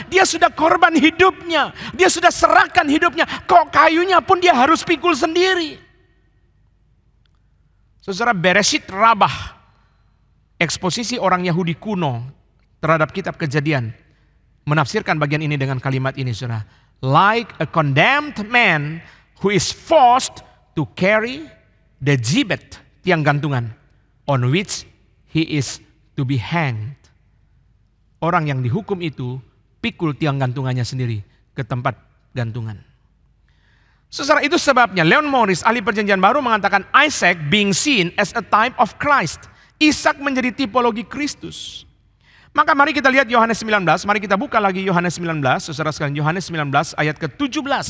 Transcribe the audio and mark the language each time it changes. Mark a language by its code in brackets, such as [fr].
[id] Dia sudah korban hidupnya. Dia sudah serahkan hidupnya. Kok kayunya pun dia harus pikul sendiri? Saudara, Bereshit Rabah, eksposisi orang Yahudi kuno terhadap kitab Kejadian, menafsirkan bagian ini dengan kalimat ini, saudara. [en] Like a condemned man who is forced to carry the gibbet, [id] tiang gantungan, [en] on which he is to be hanged. [id] Orang yang dihukum itu pikul tiang gantungannya sendiri ke tempat gantungan. Saudara, itu sebabnya Leon Morris, ahli perjanjian baru, mengatakan [en] Isaac being seen as a type of Christ. [id] Ishak menjadi tipologi Kristus. Maka mari kita lihat Yohanes 19, mari kita buka lagi Yohanes 19, saudara sekalian, Yohanes 19 ayat ke-17.